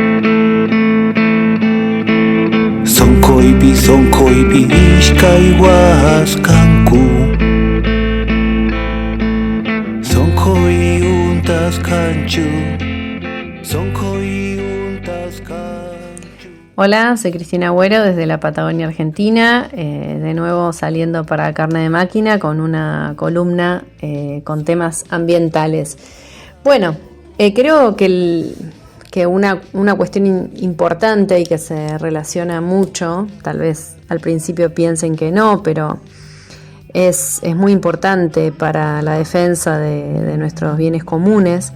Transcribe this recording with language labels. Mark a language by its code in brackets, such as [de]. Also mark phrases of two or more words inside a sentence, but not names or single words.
[qu] Sonko ipi ishkai huaskanku. Sonko untas kanchu. Sonko untas kanchu. [es] Hola, soy Cristina Agüero desde la Patagonia Argentina, de nuevo saliendo para Carne de Máquina con una columna con temas ambientales. Bueno, creo que una cuestión importante y que se relaciona mucho, tal vez al principio piensen que no, pero es muy importante para la defensa de nuestros bienes comunes.